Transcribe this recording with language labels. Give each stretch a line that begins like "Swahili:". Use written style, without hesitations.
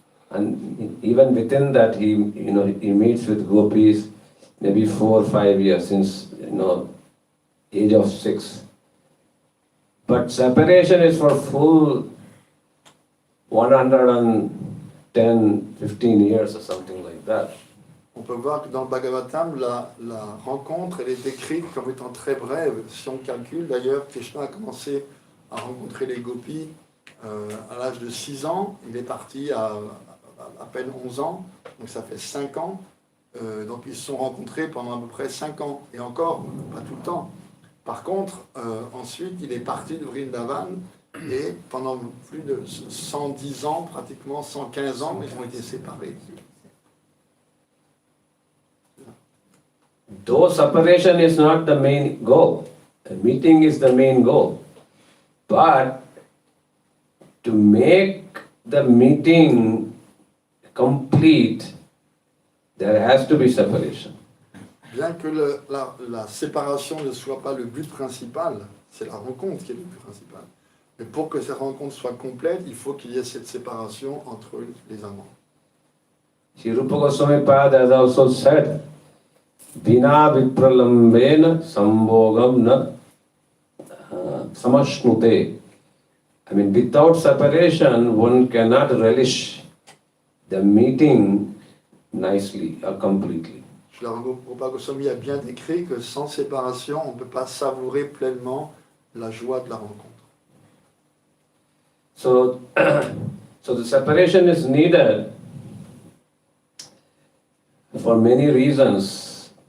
English: And even within that, he meets with gopis maybe 4 or 5 years, since, age of 6. But separation is for full 110, 15 years or something like that.
French: On peut voir que dans le Bhagavatam, la rencontre, elle est décrite comme étant très brève. Si on calcule, d'ailleurs, Krishna a commencé à rencontrer les gopis à l'âge de 6 ans. Il est parti à à peine 11 ans, donc ça fait 5 ans. Donc ils se sont rencontrés pendant à peu près 5 ans, et encore, pas tout le temps. Par contre, ensuite, il est parti de Vrindavan, et pendant plus de 110 ans, pratiquement 115 ans, ils ont été séparés.
English: Though separation is not the main goal, a meeting is the main goal. But to make the meeting complete, there has to be separation.
French: Bien que la séparation ne soit pas le but principal, c'est la rencontre qui est le but principal. Mais pour que cette rencontre soit complète, il faut qu'il y ait cette séparation entre les amants.
Sanskrit: Sripad Goswami
English: has also said,
Sanskrit: Vina vipralambena sambhogam na samashnute.
English: I mean, without separation, one cannot relish the meeting nicely or completely.
French: Sripad Goswami a bien décrit que sans séparation, on ne peut pas savourer pleinement la joie de la rencontre.
English: So, so the separation is needed for many reasons.